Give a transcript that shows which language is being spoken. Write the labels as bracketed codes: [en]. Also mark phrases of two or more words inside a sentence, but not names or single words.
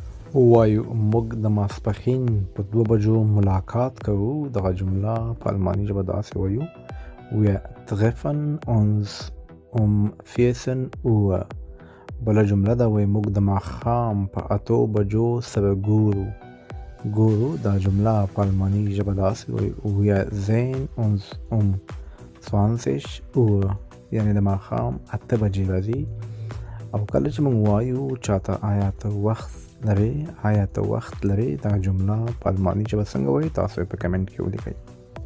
[ps] وایو موږ د ماسپښین په 2 بجو ملاقات کوو. دغه جمله په الماني ژبه داسې وایو: [de] Wir treffen uns um 14 Uhr. [ps] بله جمله ده وایي موږ د ماښام په 8 بجو سره ګورو. ګورو دا جمله په الماني ژبه داسې وایي: [de] Wir sehen uns um 20 Uhr. [ps] یعنی د ماښام 8 بجې راځي. او کله چې موږ وایو چاته آیا ته وخت لري، دا جمله په الماني ژبه څنګه وایي، تاسو په کمنټ کې ولیکئ.